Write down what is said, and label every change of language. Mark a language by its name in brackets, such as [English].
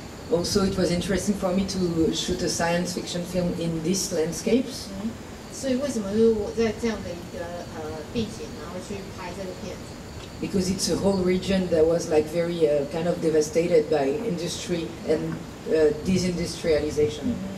[English] Also, it was interesting for me to shoot a science fiction film in these landscapes. [Chinese] 所以为什么就是我在这样的一个地景，然后去拍这个片子 [English] Because it's a whole region that was like very kind of devastated by industry and desindustrialization.